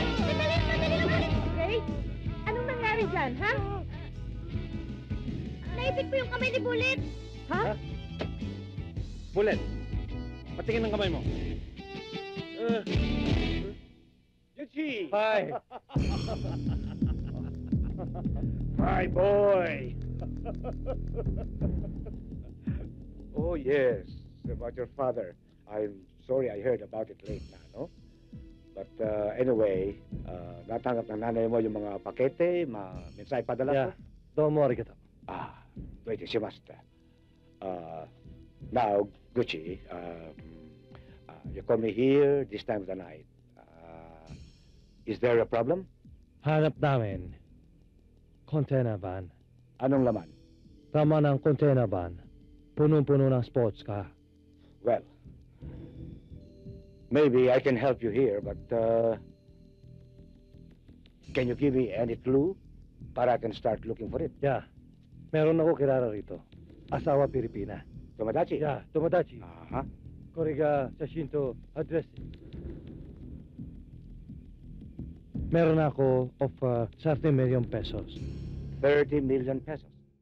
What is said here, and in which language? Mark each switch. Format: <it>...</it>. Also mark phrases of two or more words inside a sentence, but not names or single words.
<tl>Sandali lang. Okay? Anong nangyari dyan, ha? Naipit ko yung kamay ni Bulet. Bullet! Patingin ng kamay mo. Yuchi!</tl> <en>Hi! My boy! Oh, yes. About your father. I'm sorry I heard about it late</en> <tl>na, no?</tl> <en>But anyway,</en> <tl>natanggap ng nanay mo yung mga pakete, mensahe padala ko?</tl> <ja>どうも ありがとう.</ja> <en>Wait, shimashita. Now, Gucci, you come here this time of the night. Is there a problem?</en> <tl>Hanap namin. Container van. Anong laman? Tama ng container van. Punong-puno ng sports car.</tl> <en>Well, maybe I can help you here, but can you give me any clue para I can start looking for it? Yeah.</en> <tl>Meron ako kilala rito. Asawa Pilipina. Tomodachi?</tl> <en>Yeah, Tomodachi. Aha.</en> <ja>これが写真とアドレス。</ja> <tl>Meron ako of 30 million pesos.</tl> <en>30 million pesos.</en>